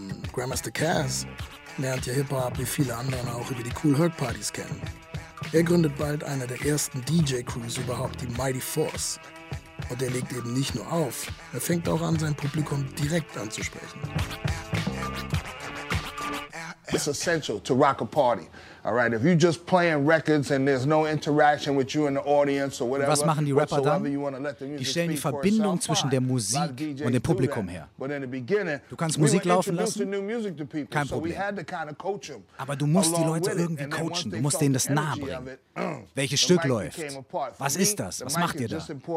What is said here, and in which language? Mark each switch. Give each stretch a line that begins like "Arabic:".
German: Grandmaster Caz lernt ja Hip-Hop wie viele andere auch über die Kool Herc Parties kennen. Er gründet bald eine der ersten DJ-Crews überhaupt, die Mighty Force. Und er legt eben nicht nur auf, er fängt auch an, sein Publikum direkt anzusprechen.
English: It's essential to rock a party. All right, if you just playing records and there's no interaction with you in the audience or whatever.
German: Was machen die Rapper dann? Die stellen die Verbindung zwischen der Musik und dem Publikum her. Du kannst Musik laufen lassen, kein Problem. Aber du musst die Leute irgendwie coachen, du musst denen das nahe bringen. Welches Stück läuft? Was ist das? Was macht ihr da?